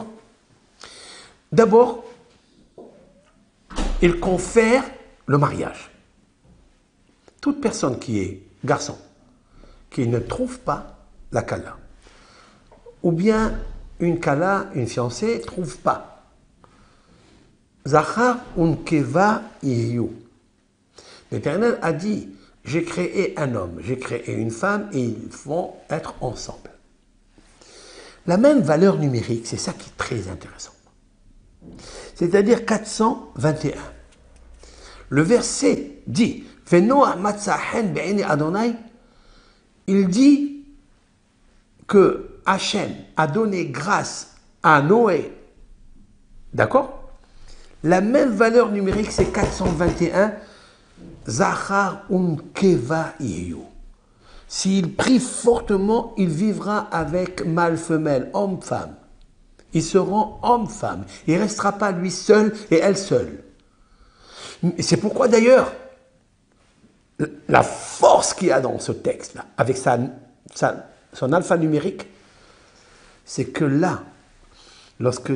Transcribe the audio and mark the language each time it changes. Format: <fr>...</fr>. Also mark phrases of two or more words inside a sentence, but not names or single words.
<fr>D'abord, il confère le mariage. Toute personne qui est garçon, qui ne trouve pas la Kala, ou bien une Kala, une fiancée, ne trouve pas.</fr> <he>זכר ונקבה יהיו.</he> <fr>L'Éternel a dit, j'ai créé un homme, j'ai créé une femme, et ils vont être ensemble. La même valeur numérique, c'est ça qui est très intéressant. C'est-à-dire 421. Le verset dit,</fr> <he>ונח מצא חן בעיני אדני,</he> <fr>il dit que Hachem a donné grâce à Noé. D'accord? La même valeur numérique, c'est 421.</fr> <he>זכר ונקבה יהיו.</he> <fr>S'il prie fortement, il vivra avec mâle-femelle, homme-femme. Ils seront homme-femme. Il ne restera pas lui seul et elle seule. C'est pourquoi d'ailleurs, la force qu'il y a dans ce texte-là, avec son alphanumérique, c'est que là, lorsque</fr>